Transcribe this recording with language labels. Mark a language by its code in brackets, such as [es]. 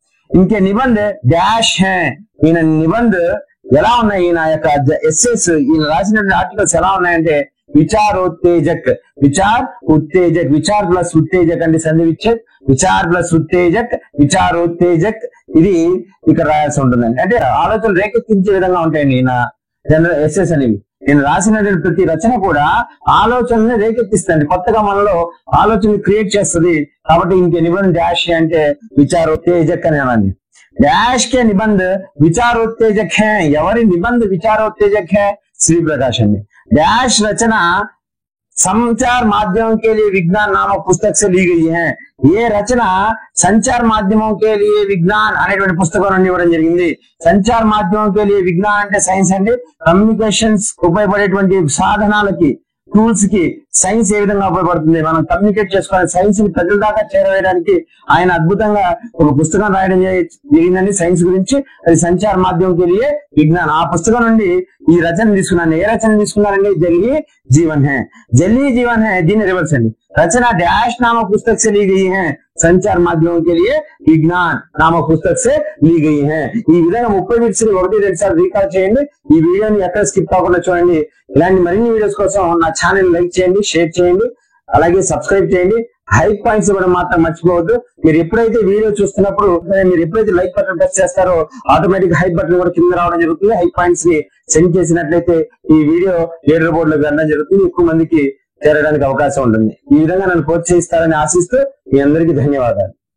[te] ఇంకే నిబంధ డాష్ హే. ఈయన నిబంధ ఎలా ఉన్నాయి, ఈయన యొక్క ఎస్ఎస్, ఈయన రాసినటువంటి ఆర్టికల్స్ ఎలా ఉన్నాయంటే విచారోత్తేజక్, విచార్ ఉత్తేజక్, విచార్ ప్లస్ ఉత్తేజక్ అంటే సంధి విచ్ఛేద్, విచార్ ప్లస్ ఉత్తేజక్, విచారోత్తేజక్, ఇది ఇక్కడ రాయాల్సి ఉంటుందండి. అంటే ఆలోచనలు రేకెత్తించే విధంగా ఉంటాయండి ఈయన జనరల్ ఎస్ఎస్ అనేవి. నేను రాసినటువంటి ప్రతి రచన కూడా ఆలోచనని రేకెత్తిస్తుంది, కొత్తగా మనలో ఆలోచనలు క్రియేట్ చేస్తుంది. కాబట్టి ఇంకే నిబంధ డాష్ అంటే విచారోత్తేజక్ అని అనండి. [hi] डैश के निबंध विचारोत्तेजक हैं. [te] ఎవరి నిబంధ विचारोत्तेजक है? [hi] श्री प्रकाश ने. डैश रचना संचार माध्यमों के लिए विज्ञान नामक पुस्तक से ली गई है. ये रचना संचार माध्यमों के लिए विज्ञान [te] అనేటువంటి పుస్తకం నుండి ఇవ్వడం జరిగింది. సంచార మాధ్యమం के लिए విజ్ఞాన్ అంటే సైన్స్ అండి. కమ్యూనికేషన్స్ ఉపయోగపడేటువంటి సాధనాలకి, టూల్స్ కి సైన్స్ ఏ విధంగా ఉపయోగపడుతుంది, మనం కమ్యూనికేట్ చేసుకోవాలి, సైన్స్ ని ప్రజల దాకా చేరవేయడానికి ఆయన అద్భుతంగా ఒక పుస్తకం రాయడం జరిగిందండి సైన్స్ గురించి. అది సంచార మాధ్యమం के लिए విజ్ఞాన్. ఆ పుస్తకం నుండి ఈ రచన తీసుకున్నాను. ఏ రచన తీసుకున్నారండి? జల్లి జీవన్ है. జల్లి జీవన్ है దీని రివర్స్ అండి. [hi] रचना डैश नामक पुस्तक से ली गई है. संचार माध्यमों के लिए विज्ञान नामक पुस्तक से ली गई है. [te] ఈ విధంగా 30 బిట్స్ ని 1-2 సార్లు రీకాల్ చేయండి. ఈ వీడియోని ఎక్కడ స్కిప్ కాకుండా చూడండి. ఇలాంటి మరిన్ని వీడియోస్ కోసం నా ఛానల్ లైక్ చేయండి, షేర్ చేయండి, అలాగే సబ్స్క్రైబ్ చేయండి. హైప్ పాయింట్స్ ఇవ్వడం మాత్రం మర్చిపోవద్దు. మీరు ఎప్పుడైతే వీడియో చూస్తున్నప్పుడు మీరు ఎప్పుడైతే లైక్ బటన్ ప్రెస్ చేస్తారో ఆటోమేటిక్ హైప్ బటన్ కూడా కింద రావడం జరుగుతుంది. హైప్ పాయింట్స్ ని సెండ్ చేసినట్లయితే ఈ వీడియో లీడర్ బోర్డు లో వెళ్ళడం జరుగుతుంది, ఎక్కువ మందికి చేరడానికి అవకాశం ఉంటుంది. ఈ విధంగా నన్ను ప్రోత్సహిస్తారని ఆశిస్తూ మీ అందరికీ ధన్యవాదాలు.